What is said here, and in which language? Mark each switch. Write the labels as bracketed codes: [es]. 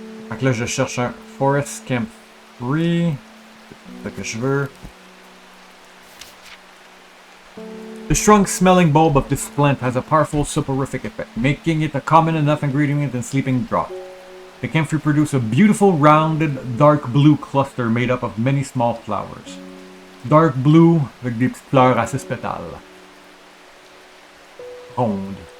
[fr] Donc là, je cherche un Forest Camp 3. C'est ce que je veux. [en] The strong smelling bulb of this plant has a powerful soporific effect, making it a common enough ingredient in sleeping draught. The camphor produces a beautiful, rounded, dark blue cluster made up of many small flowers. Dark blue [fr] avec des petites fleurs à 6 pétales. Rondes.